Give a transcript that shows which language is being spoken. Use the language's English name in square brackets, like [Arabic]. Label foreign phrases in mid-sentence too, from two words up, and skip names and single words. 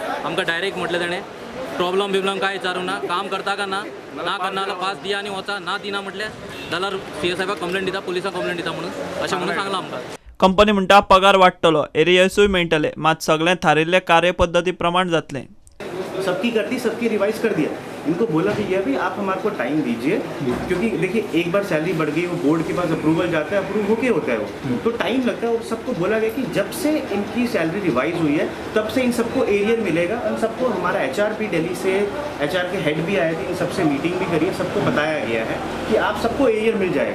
[Konkani] आमकां डायरेक्ट म्हटलें ताणें प्रॉब्लम काय विचारूंक ना, काम करता का ना करना जाल्यार पास दिया आनी वचा, ना दिना म्हटलें जाल्यार CS साहेबाक कंप्लेंट दिता, पुलिसाक कंप्लेंट दिता म्हणून अशें म्हणून सांगलां आमकां। कंपनी म्हणटा पगार वाडटलो, एरियसूय मेळटले, मात सगळें थारिल्ले कार्यपद्दती प्रमाण जातलें। [Hindi] सबकी कर दी, सबकी रिवाइज कर दिया। इनको बोला भी है भाई आप हमारे को टाइम दीजिए, क्योंकि देखिए एक बार सैलरी बढ़ गई, वो बोर्ड के पास अप्रूवल जाता है, अप्रूव होके होता है वो, तो टाइम लगता है। और सबको बोला गया कि जब से इनकी सैलरी रिवाइज हुई है तब से इन सबको एरियर मिलेगा। और सबको हमारा HR भी दिल्ली से, HR के हेड भी आए थे, इन सबसे मीटिंग भी करी, सबको बताया गया है कि आप सबको एरियर मिल जाएगा।